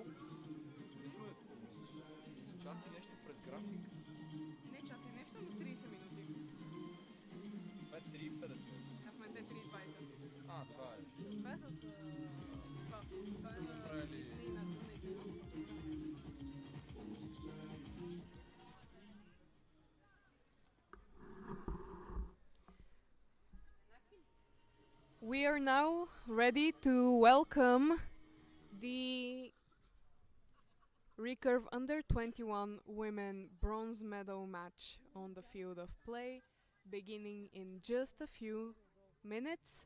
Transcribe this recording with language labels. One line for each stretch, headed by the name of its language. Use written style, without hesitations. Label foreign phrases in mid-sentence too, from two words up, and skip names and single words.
Bulgarian: Ние сме час и нещо пред график. Не час и нещо, но 30 минути. Това е 3,50. А в момента е 3:20. А, това е. Това е с... това. Това Са направили- нейната.
English: We are now ready to welcome the recurve under 21 women bronze medal match on the field of play, beginning in just a few minutes.